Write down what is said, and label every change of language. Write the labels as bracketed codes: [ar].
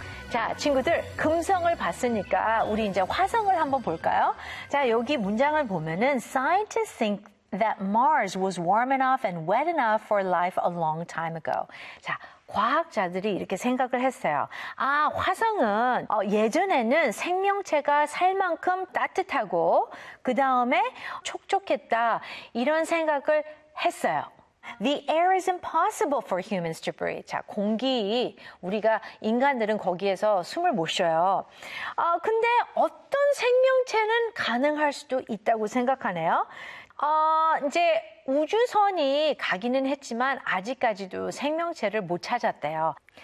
[ko] 자, 친구들, 금성을 봤으니까 우리 이제 화성을 한번 볼까요? 자, 여기 문장을 보면은 [en] scientists think that Mars was warm enough and wet enough for life a long time ago. [ko] 자, 과학자들이 이렇게 생각을 했어요. 아, 화성은 예전에는 생명체가 살 만큼 따뜻하고 그 다음에 촉촉했다 이런 생각을 했어요. [en] The air is impossible for humans to breathe. [ko] 자, 공기, 우리가 인간들은 거기에서 숨을 못 쉬어요. 아, 근데 어떤 생명체는 가능할 수도 있다고 생각하네요. 이제 우주선이 가기는 했지만 아직까지도 생명체를 못 찾았대요.